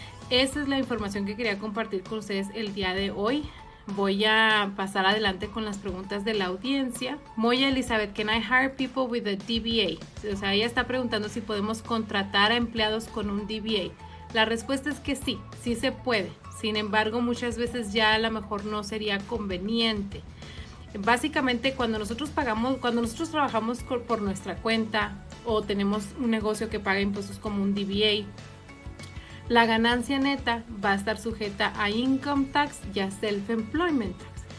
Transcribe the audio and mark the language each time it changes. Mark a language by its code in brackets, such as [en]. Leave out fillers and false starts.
[es] Esa es la información que quería compartir con ustedes el día de hoy. Voy a pasar adelante con las preguntas de la audiencia. [en] Moya Elizabeth, can I hire people with a DBA? [es] O sea, ella está preguntando si podemos contratar a empleados con un DBA. La respuesta es que sí, sí se puede. Sin embargo, muchas veces ya a lo mejor no sería conveniente. Básicamente, cuando nosotros trabajamos por nuestra cuenta o tenemos un negocio que paga impuestos como un DBA, la ganancia neta va a estar sujeta a income tax y a self-employment tax.